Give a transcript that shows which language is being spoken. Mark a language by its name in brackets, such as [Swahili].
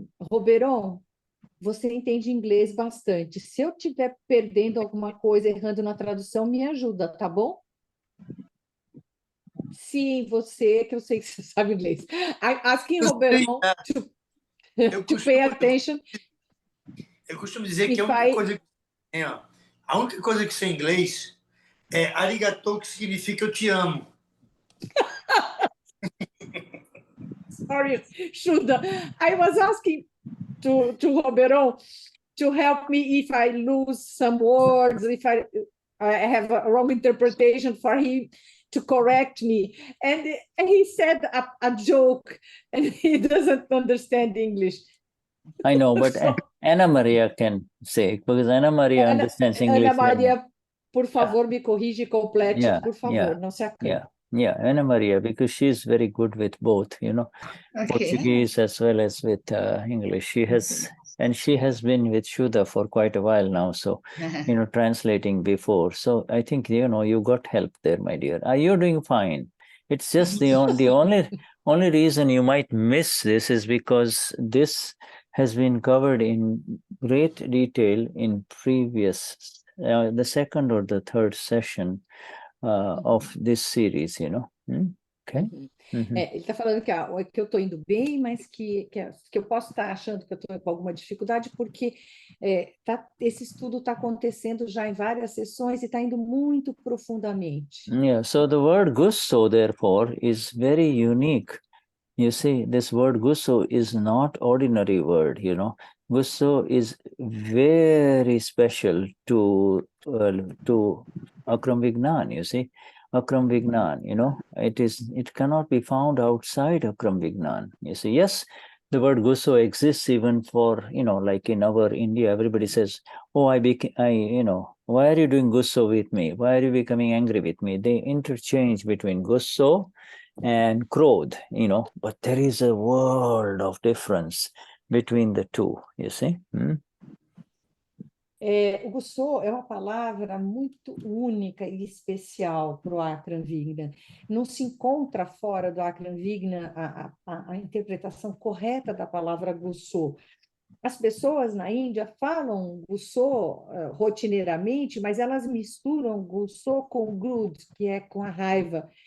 [Portuguese] Roberon, você entende inglês bastante. Se eu estiver perdendo alguma coisa, errando na tradução, me ajuda, tá bom? Sim, você, que eu sei que você sabe inglês. [English] Asking Roberon to pay attention. [Portuguese] Eu costumo dizer que a única coisa que sei em inglês é arigatou, que significa eu te amo. [English] Sorry, Shuddha. I was asking to Roberon to help me if I lose some words, if I have a wrong interpretation, for him to correct me. And he said a joke, and he doesn't understand English. I know, but Ana Maria can say, because Ana Maria understands English. [Portuguese] Ana Maria, por favor, me corrige e complete, por favor, não se acalme. [English] Yeah, Ana Maria, because she's very good with both, Portuguese as well as with English. She has been with Shuddha for quite a while now, so translating before. So I think you got help there, my dear. You're doing fine. It's just the only reason you might miss this is because this has been covered in great detail in previous, the second or the third session of this series, Okay. [Portuguese] Ele está falando que eu estou indo bem, mas que eu posso estar achando que eu estou com alguma dificuldade, porque esse estudo está acontecendo já em várias sessões e está indo muito profundamente. [English] Yeah, so the word gusso, therefore, is very unique. You see, this word gusso is not ordinary word, Gusso is very special to Akram Vignan, you see. Akram Vignan, it cannot be found outside Akram Vignan. You see, yes, the word gusso exists even for, like in our India, everybody says, oh, why are you doing gusso with me? Why are you becoming angry with me? They interchange between gusso and krodh, but there is a world of difference between the two, you see. [Portuguese] O gusso é uma palavra muito única e especial para o Akram Vignan. Não se encontra fora do Akram Vignan a interpretação correta da palavra gusso. As pessoas na Índia falam gusso rotineiramente, mas elas misturam gusso com grud, que é com a raiva.